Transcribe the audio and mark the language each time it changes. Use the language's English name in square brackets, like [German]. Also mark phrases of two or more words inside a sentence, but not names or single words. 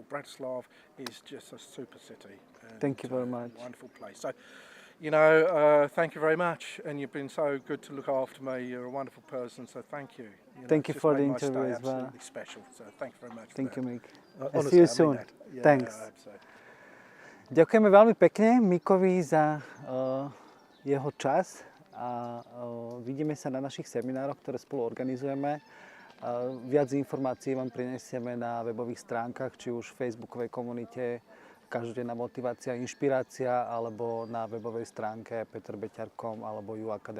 [English] Bratislava is just a super city. And, Thank you very much. Wonderful place. So, you know, thank you very much. And you've been so good to look after me. You're a wonderful person, so thank you. Thank you just for made the my interview stay as well. absolutely special. So thank you very much. Thank you, Mick. Honestly, See you I mean soon. that. Yeah, Thanks. I hope so. [Slovak] Ďakujeme veľmi pekne Mickovi za jeho čas a vidíme sa na našich seminároch, ktoré spolu organizujeme. Viac informácií vám prinesieme na webových stránkach, či už v facebookovej komunite Každodenná motivácia, inšpirácia, alebo na webovej stránke peterbeťar.com alebo uacademy.sk.